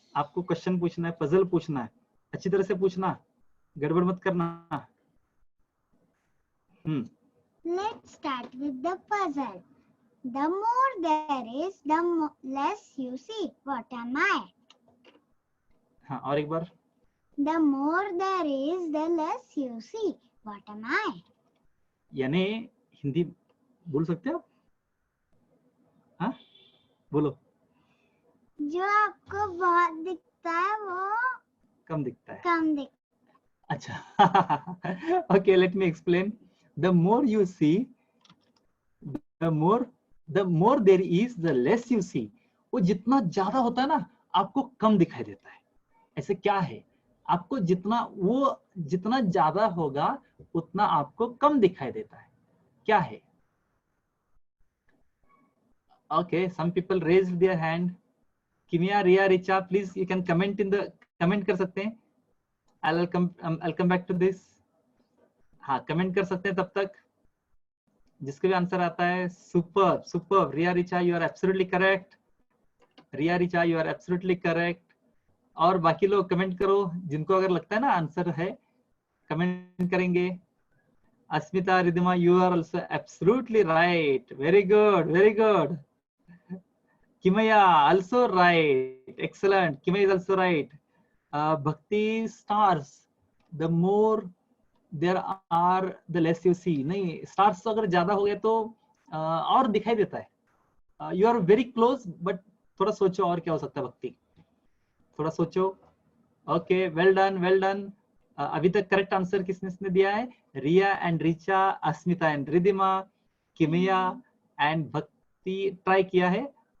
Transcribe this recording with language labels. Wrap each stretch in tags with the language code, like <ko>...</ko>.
<hi>आपको क्वेश्चन पूछना है, पजल पूछना है, अच्छी तरह से पूछना, गड़बड़ मत करना।</hi> <en>Let's start with the puzzle. The more there is, the less you see. What am I?</en> <hi>हाँ, और एक बार।</hi> <en>The more there is, the less you see. What am I?</en> <hi>यानी हिंदी बोल सकते हो आप? हाँ, बोलो। जो आपको बहुत दिखता है वो कम दिखता है। कम दिखता है। अच्छा।</hi> <en>Okay, let me explain. The more you see, the more there is, the less you see.</en> <hi>वो जितना ज्यादा होता है ना, आपको कम दिखाई देता है। ऐसे क्या है? आपको जितना ज्यादा होगा उतना आपको कम दिखाई देता है। क्या है?</hi> <en>Okay, some people raised their hand. Kimia, Ria, Richa, please you can comment in the comment</en> <hi>कर सकते हैं.</hi> <en>I'll come back to this.</en> <hi>हाँ, comment कर सकते हैं तब तक. जिसके भी आंसर आता है. Superb.</hi> <en>Ria, Richa, you are absolutely correct. Ria, Richa, you are absolutely correct.</en> <hi>और बाकी लोग कमेंट करो जिनको अगर लगता है ना आंसर है, कमेंट करेंगे.</hi> <en>Asmita, Riddhima, you are also absolutely right. Very good. Kimaya, also right. Excellent. Kimaya is also right. Bhakti, stars. The more there are, the less you see.</en> <hi>नहीं, stars तो अगर ज्यादा हो गए तो और दिखाई देता है.</hi> <en>You are very close, but</en> <hi>थोड़ा सोचो और क्या हो सकता है भक्ति. थोड़ा सोचो.</hi> <en>Okay, well done.</en> <hi>अभी तक करेक्ट आंसर किसने दिया है? रिया and Richa, Asmita and Riddhima, किमिया and भक्ति ट्राई किया है.</hi>